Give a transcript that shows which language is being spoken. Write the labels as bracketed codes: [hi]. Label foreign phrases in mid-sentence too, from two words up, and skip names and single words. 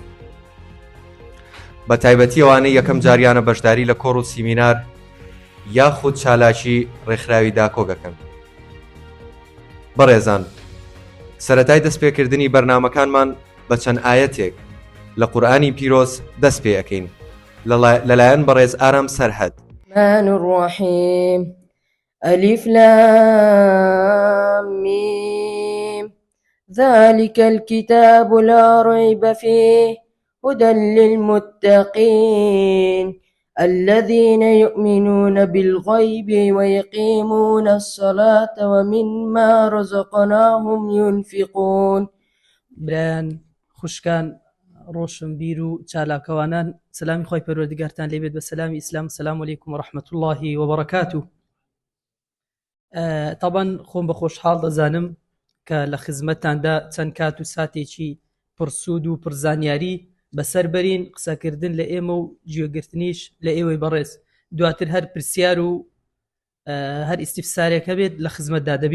[ckb] بە تایبەتی ئەوانەی یەکەم جاریانە بەشداری لە کۆڕ و سیمینار یاخود چالاکی ڕێکخراوی داکۆکەکەن. بەڕێزان، سەرەتای دەستپێکردنی بەرنامەکانمان بە چەند ئایەتێک لە قورئانی پیرۆز دەست پێ ئەەکەین لەلایەن بەڕێز ئارام سەرحەد. [ar] الرحمن الرحیم ألف لام میم ذلك الكتاب لا ريب فيه هدى للمتقين الذين يؤمنون بالغيب ويقيمون الصلاة ومما رزقناهم ينفقون. [ckb] بران خوشکان ڕۆشن بیر و چالاکەوانان، سلامی خۆی پەروەردگارتان لێبێت بە سلامی ئیسلام. [ar] السلام علیکم ورحمة الله وبركاته. [ckb] طبعا خۆم بە خۆشحاڵ دەزانم کە لە خزمەتتاندا چەند کات و ساتێکی پرسوود و پرزانیاری بەسەر بەرین. قسەکردن لە ئێمە و گوێگرتنیش لە ئێوەی بەڕێز. دواتر هەر پرسیار و هەر ئیستیفسارێکە بێت لە خزمەتدا دەبین.